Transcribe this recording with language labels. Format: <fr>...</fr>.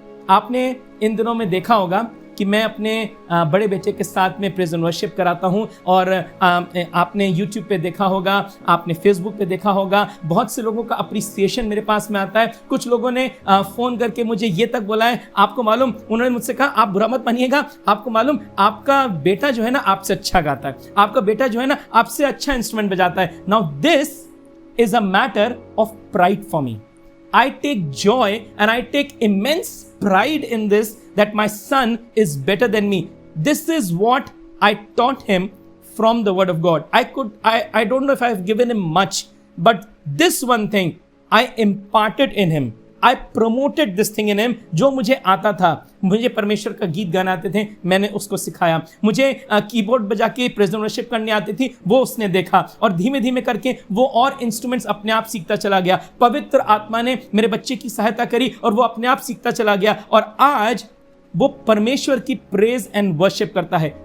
<hi>आपने इन दिनों में देखा होगा कि मैं अपने बड़े बेटे के साथ में प्रेज एंड वर्शिप कराता हूं और आपने YouTube पे देखा होगा, आपने Facebook पे देखा होगा, बहुत से लोगों का अप्रिसिएशन मेरे पास में आता है। कुछ लोगों ने फ़ोन करके मुझे ये तक बोला है, आपको मालूम, उन्होंने मुझसे कहा आप बुरा मत मानिएगा, आपको मालूम आपका बेटा जो है ना आपसे अच्छा गाता है, आपका बेटा जो है ना आपसे अच्छा इंस्ट्रूमेंट बजाता है।</hi> <en>Now this is a matter of pride for me. I take joy and I take immense pride in this, that my son is better than me. This is what I taught him from the word of God. I don't know if I have given him much, but this one thing I imparted in him. I promoted this thing in him.</en> <hi>जो मुझे आता था, मुझे परमेश्वर का गीत गाना आते थे, मैंने उसको सिखाया। मुझे कीबोर्ड बजा के प्रेज एंड वर्शिप करनी आती थी, वो उसने देखा और धीमे धीमे करके वो और इंस्ट्रूमेंट्स अपने आप सीखता चला गया। पवित्र आत्मा ने मेरे बच्चे की सहायता करी और वो अपने आप सीखता चला गया और आज वो परमेश्वर की प्रेज एंड वर्शिप करता है।</hi>